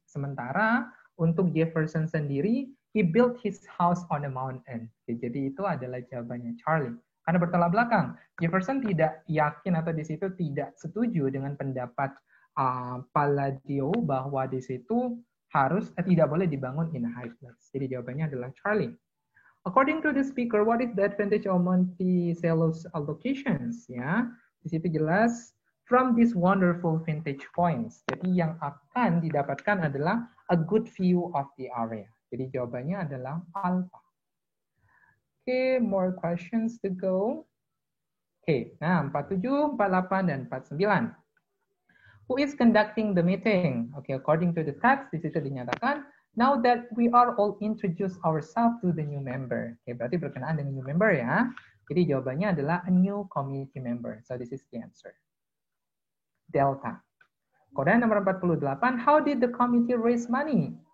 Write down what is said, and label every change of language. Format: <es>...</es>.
<id>Sementara untuk Jefferson sendiri,</id> <en>he built his house on a mountain.</en> <id>Jadi itu adalah jawabannya Charlie. Karena bertolak belakang, Jefferson tidak yakin atau di situ tidak setuju dengan pendapat Palladio bahwa di situ tidak boleh dibangun</id> <en>in a high place.</en> <id>Jadi jawabannya adalah Charlie.</id> <en>According to the speaker, what is the advantage of Monticello's locations?</en> <id>Ya, di situ jelas</id> <en>from these wonderful vintage points.</en> <id>Jadi yang akan didapatkan adalah</id> <en>a good view of the area.</en> <id>Jadi jawabannya adalah alpha.</id> <en>Okay, more questions to go. Okay, nah 47, 48, dan 49. Who is conducting the meeting? Okay, according to the text,</en> <id>di situ dinyatakan,</id> <en>now that we are all introduce ourselves to the new member.</en> <id>Okay, berarti berkenaan dengan</id> <en>new member</en> <id>ya. Jadi jawabannya adalah</id> <en>a new community member. So this is the answer. Delta.</en> <id>Kemudian nomor 48,</id> <en>how did the committee raise money?</en>